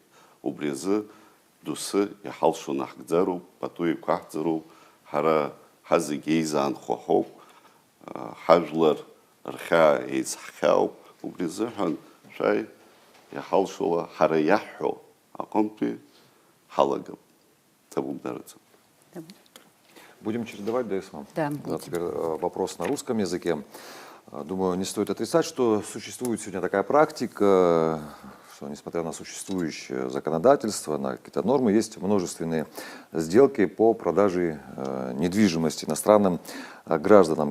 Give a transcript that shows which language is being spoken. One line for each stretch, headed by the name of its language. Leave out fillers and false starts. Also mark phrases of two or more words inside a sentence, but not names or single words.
Abkhazian: Убри азы доусы иҳалшо наҳкӡароуп, пату еиқәаҳҵароуп, ҳара ҳазегьы еизаанхо ҳауп, ҳажәлар рхьаа еицҳхьаауп. Убри азыҳәан шәаи иҳалшола ҳара иаҳҳәо аҟынтәи ҳалагап. Табумдараӡам.
Russian: Будем чередовать, да, Исмам? Да. Теперь вопрос на русском языке. Думаю, не стоит отрицать, что существует сегодня такая практика, что несмотря на существующее законодательство, на какие-то нормы, есть множественные сделки по продаже недвижимости иностранным гражданам.